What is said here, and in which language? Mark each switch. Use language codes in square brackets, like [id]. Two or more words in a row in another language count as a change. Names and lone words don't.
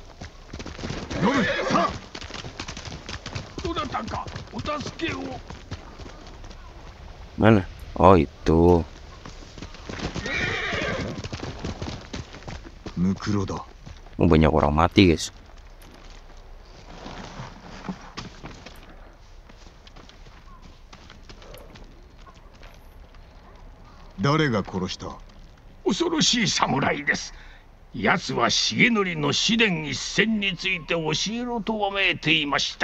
[id] Mana? Oh itu. Oh, banyak orang mati guys. [ja] 誰が殺した? 恐ろしい侍です。奴は重則の試練一戦について教えろとわめいていました。